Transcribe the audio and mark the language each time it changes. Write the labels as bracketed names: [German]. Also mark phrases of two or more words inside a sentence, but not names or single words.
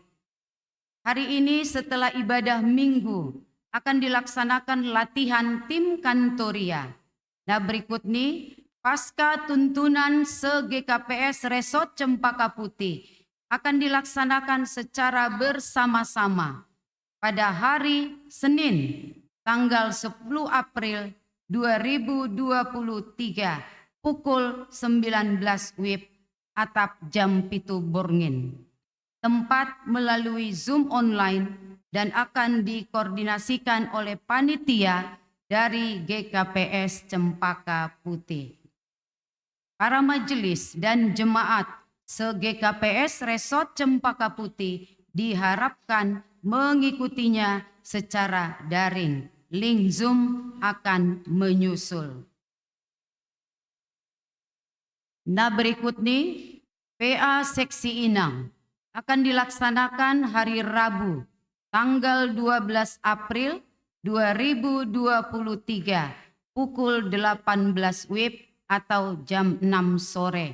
[Indonesian] Hari ini setelah ibadah minggu akan dilaksanakan latihan tim kantoria. Nah berikut nih pasca tuntunan se-GKPS Resort Cempaka Putih akan dilaksanakan secara bersama-sama pada hari Senin tanggal 10 April 2023 pukul 19 WIB atap jam 7 Borngin. Tempat melalui Zoom online dan akan dikoordinasikan oleh panitia dari GKPS Cempaka Putih. Para majelis dan jemaat se-GKPS Resort Cempaka Putih diharapkan mengikutinya secara daring. Link Zoom akan menyusul. Nah berikut nih PA Seksi Inang akan dilaksanakan hari Rabu tanggal 12 April 2023 pukul 18 WIB atau jam 6 sore.